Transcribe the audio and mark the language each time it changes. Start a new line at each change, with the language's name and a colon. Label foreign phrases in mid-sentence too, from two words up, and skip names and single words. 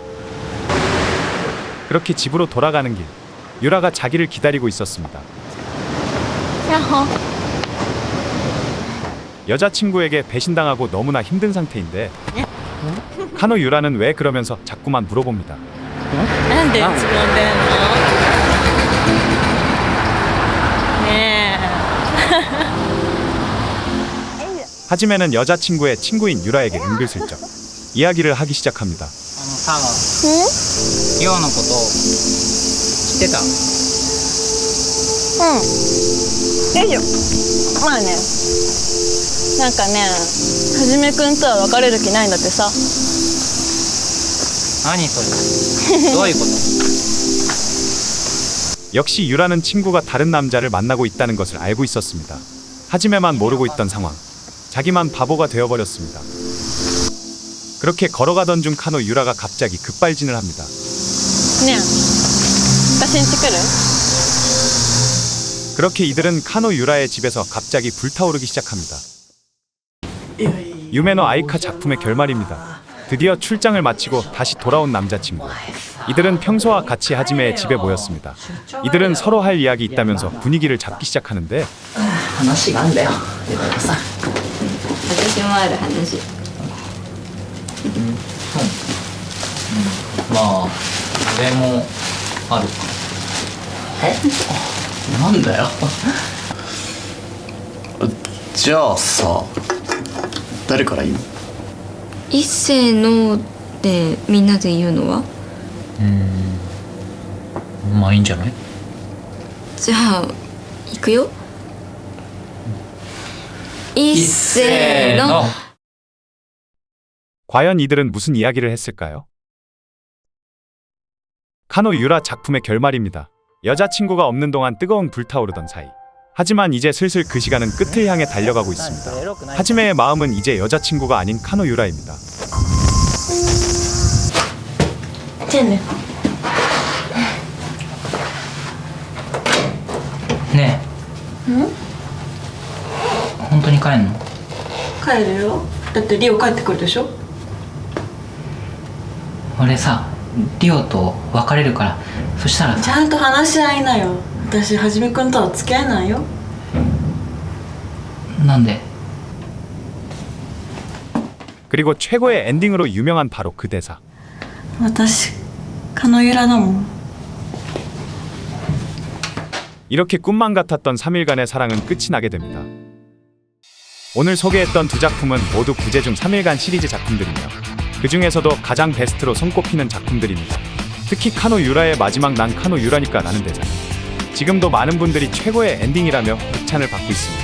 Korean: 그렇게 집으로 돌아가는 길. 유라가 자기를 기다리고 있었습니다.
Japanese: やっほ。
Korean: 여자친구에게 배신당하고 너무나 힘든 상태인데 카노 유라는 왜 그러면서 자꾸만 물어봅니다.
Japanese: なんで突っ込んでんの？ね
Korean: 하지메는 여자친구의 친구인 유라에게 은근슬쩍 이야기를 하기 시작합니다.
Japanese: さヨウのこと知ってたうん。よいしょ。まあね。なんかね、はじめくんとは別れる気ないんだってさ。何それどういうこと
Korean: 역시 유라는 친구가 다른 남자를 만나고 있다는 것을 알고 있었습니다. 하지메만 모르고 있던 상황. 자기만 바보가 되어버렸습니다. 그렇게 걸어가던 중 카노 유라가 갑자기 급발진을 합니다.
Japanese: ねえ、私んち来る？
Korean: 그렇게 이들은 카노 유라의 집에서 갑자기 불타오르기 시작합니다. 유메노 아이카 작품의 결말입니다. 드디어 출장을 마치고 다시 돌아온 남자친구. 이들은 평소와 같이 하지메의 집에 모였습니다. 이들은 서로 할 이야기 있다면서 분위기를 잡기 시작하는데
Japanese: 話があんだよでもさ私もある話。まあ俺もあるなんだよじゃあさ誰から言う？一斉のでみんなで言うのは？まあいいんじゃないじゃあ行くよ。 一斉の
Korean: 과연 이들은 무슨 이야기를 했을까요? 카노 유라 작품의 결말입니다. 여자친구가 없는 동안 뜨거운 불타오르던 사이. 하지만 이제 슬슬 그 시간은 끝을 향해 달려가고 있습니다. 하지메의 마음은 이제 여자친구가 아닌 카노 유라입니다.
Japanese: じゃあねねえ本当に帰んの？帰るよだってリオ帰ってくるでしょ俺さリオと別れるからそしたらちゃんと話し合いなよ私はじめくんとは付き合えないよなんで？
Korean: 그리고 최고의 엔딩으로 유명한 바로 그 대사.
Japanese: 私カノユラだもん
Korean: 이렇게 꿈만 같았던 3일간의 사랑은 끝이 나게 됩니다. 오늘 소개했던 두 작품은 모두 부재중 3일간 시리즈 작품들이며 그 중에서도 가장 베스트로 손꼽히는 작품들입니다. 특히 카노 유라의 마지막 난 카노 유라니까 라는 대사는 지금도 많은 분들이 최고의 엔딩이라며 극찬을 받고 있습니다.